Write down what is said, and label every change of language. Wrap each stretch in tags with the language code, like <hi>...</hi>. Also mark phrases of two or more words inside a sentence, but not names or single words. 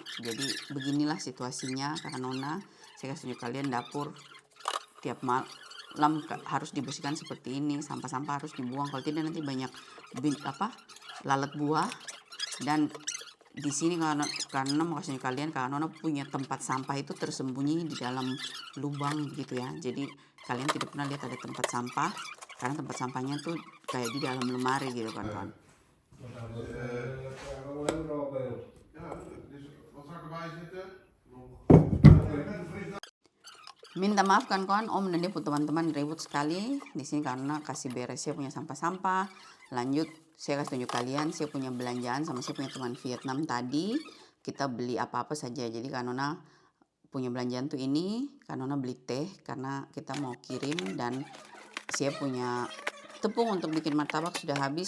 <id>Jadi beginilah situasinya karena Nona, saya kasih tunjuk kalian dapur tiap malam harus dibersihkan seperti ini, sampah-sampah harus dibuang, kalau tidak nanti banyak lalat buah. Dan di sini karena mau kasih kalian, karena Nona punya tempat sampah itu tersembunyi di dalam lubang gitu ya. Jadi kalian tidak pernah lihat ada tempat sampah karena tempat sampahnya tuh kayak di dalam lemari gitu kan.</id> <nl>Ja, dus wat zou ik erbij zitten?</nl> <id>Minta maaf kan kawan, om dan dia teman-teman ribut sekali di sini karena kasih beres saya punya sampah-sampah. Lanjut saya kasih tunjuk kalian saya punya belanjaan sama saya punya teman Vietnam tadi. Kita beli apa-apa saja. Jadi Kanona punya belanjaan tuh ini, Kanona beli teh karena kita mau kirim, dan saya punya tepung untuk bikin martabak sudah habis.</id>